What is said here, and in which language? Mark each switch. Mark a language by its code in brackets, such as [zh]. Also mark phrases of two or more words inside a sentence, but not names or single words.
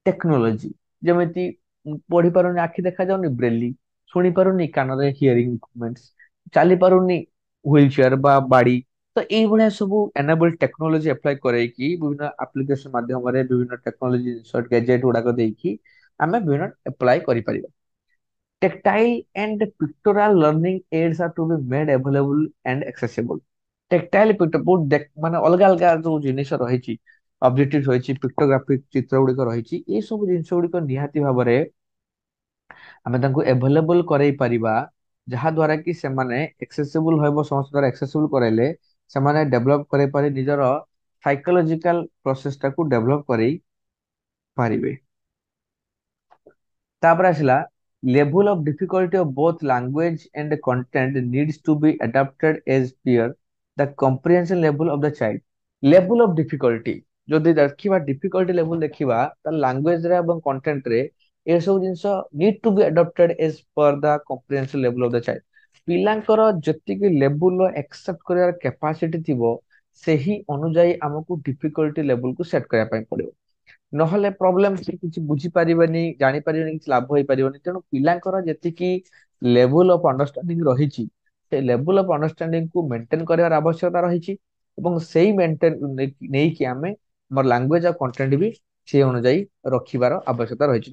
[or] ଟେକ୍ନୋଲୋଜି, ଯେମିତି ପଢି ପାରୁନି, ଆଖି ଦେଖାଯାଉନି, ବ୍ରେଲି, ଶୁଣି ପାରୁନି କାନରେ [en] hearing equipments, [or] ଚାଲି ପାରୁନି [en] wheel chair [or] ବା ବାଡି। ତ ଏଇଭଳିଆ ସବୁ [en] enable technology [or] ଆପ୍ଲାଏ କରେଇକି ବିଭିନ୍ନ ଆପ୍ଲିକେସନ ମାଧ୍ୟମରେ ବିଭିନ୍ନ ଟେକ୍ନୋଲୋଜି ଜିନିଷ ଗେଜେଟ ଗୁଡାକ ଦେଇକି ଆମେ ବିଭିନ୍ନ ଆପ୍ଲାଏ କରିପାରିବା। [en] Tactile and pictorial learning aids are to be made available and accessible. Tactile picture [or] ବହୁତ ମାନେ ଅଲଗା ଅଲଗା ଯୋଉ ଜିନିଷ ରହିଛି, ଅବଜେକ୍ଟିଭ ରହିଛି, ପିକ୍ଟୋଗ୍ରାଫିକ ଚିତ୍ର ଗୁଡିକ ରହିଛି, ଏଇ ସବୁ ଜିନିଷ ଗୁଡିକ ନିହାତି ଭାବରେ ଆମେ ତାଙ୍କୁ ଏଭେଲେବଲ କରେଇ ପାରିବା, ଯାହା ଦ୍ୱାରା କି ସେମାନେ ଏକ୍ସେସିବୁଲ ହେବ। ସମସ୍ତ ଦ୍ୱାରା ଏକ୍ସେସିବୁଲ କରାଇଲେ ସେମାନେ ଡେଭଲପ କରେଇ ପାରି ନିଜର [en] psychological process [or] ଟାକୁ ଡେଭଲପ କରେଇ ପାରିବେ। ତାପରେ ଆସିଲା [en] level of difficulty of both language and content needs to be adapted as per the comprehension level of the child. Level of difficulty [or] ଯଦି ଦେଖିବା [en] difficulty level [or] ଦେଖିବା ତାହେଲେ [en] language [or] ରେ ଏବଂ [en] content [or] ରେ ଏସବୁ ଜିନିଷ [en] need to be adapted as per the comprehension level of the child. [or] ପିଲାଙ୍କର ଯେତିକି level ର accept କରିବାର capacity ଥିବ ସେହି ଅନୁଯାୟୀ ଆମକୁ [en] difficulty level [or] କୁ set କରିବା ପାଇଁ ପଡିବ। ନହେଲେ ପ୍ରୋବ୍ଲେମ ସେ କିଛି ବୁଝିପାରିବେନି, ଜାଣିପାରିବେନି, କିଛି ଲାଭ ହେଇପାରିବନି। ତେଣୁ ପିଲାଙ୍କର ଯେତିକି [en] level of understanding [or] ରହିଛି ସେ [en] level of understanding [or] କୁ ମେଣ୍ଟେନ କରିବାର ଆବଶ୍ୟକତା ରହିଛି ଏବଂ ସେଇ ମେଣ୍ଟେନ ନେଇକି ଆମେ ଆମର ଲାଙ୍ଗୁଏଜ ଆଉ କଣ୍ଟେଣ୍ଟ ବି ସେଇ ଅନୁଯାୟୀ ରଖିବାର ଆବଶ୍ୟକତା ରହିଛି।